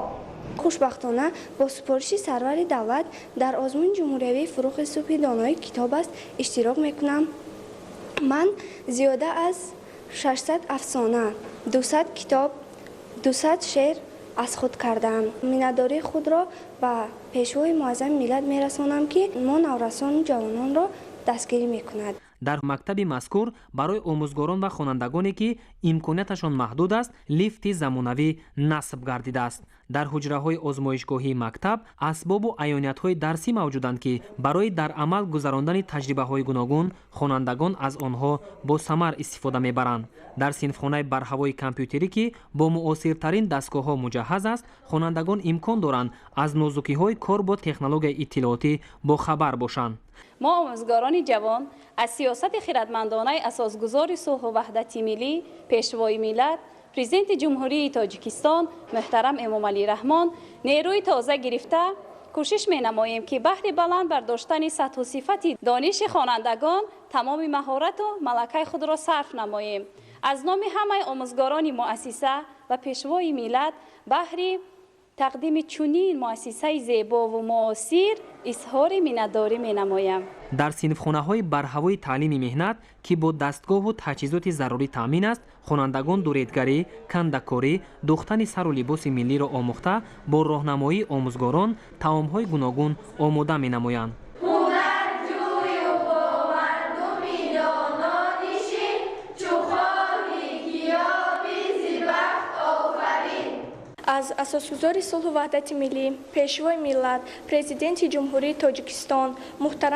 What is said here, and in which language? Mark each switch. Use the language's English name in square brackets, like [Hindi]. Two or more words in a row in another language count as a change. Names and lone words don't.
[Persian] خوشبختانه با سپارش سرور دولت در آزمون جمهوری فروغ صبح دانایی کتاب است اشتراک میکنم. من زیاده از 600 افسانه، 200 کتاب، 200 شعر از خود کردم. مینداری خود را به پیشوای معظم ملت میرسانم که ما نورسان و جوانان را دستگیری میکند. [Tajik] дар мактаби мазкур барои омӯзгорон ва хонандагоне ки имконияташон маҳдуд аст лифти замонавӣ насб гардидааст. дар ҳуҷраҳои озмоишгоҳии мактаб асбобу аёниятҳои дарсӣ мавҷуданд ки барои дар амал гузарондани таҷрибаҳои гуногун хонандагон аз онҳо бо самар истифода мебаранд. дар синфхонаи барҳавои компютерӣ ки бо муосиртарин дастгоҳҳо муҷаҳҳаз аст хонандагон имкон доранд аз нозукиҳои кор бо технологияи иттилоотӣ бохабар бошанд. [Persian] ما آموزگاران جوان از سیاست خردمندانه اساسگذار صلح و وحدت ملی پیشوای ملت پرزیدنت جمهوری تاجیکستان محترم امامعلی رحمان نیروی تازه گرفته کوشش می‌نماییم که بهر بلند برداشتن سطح و صفت دانش خوانندگان تمام مهارت و ملکه خود را صرف نماییم. از نام همه آموزگاران مؤسسه و پیشوای ملت بهر تقدیم چنین مؤسسه زیبا و معاصر اظهار منتداری می‌نمایم. [Tajik] дар синфхонаҳои барҳавои таълими меҳнат ки бо дастгоҳу таҷҳизоти зарурӣ таъмин аст хонандагон дуретгарӣ, кандакорӣ, духтани сару либоси миллиро омӯхта бо роҳнамоии омӯзгорон таомҳои гуногун омода менамоянд. [Persian] از اساسگذار صلح و وحدت ملی پیشوای ملت پرزیدنت جمهوری تاجیکستان محترم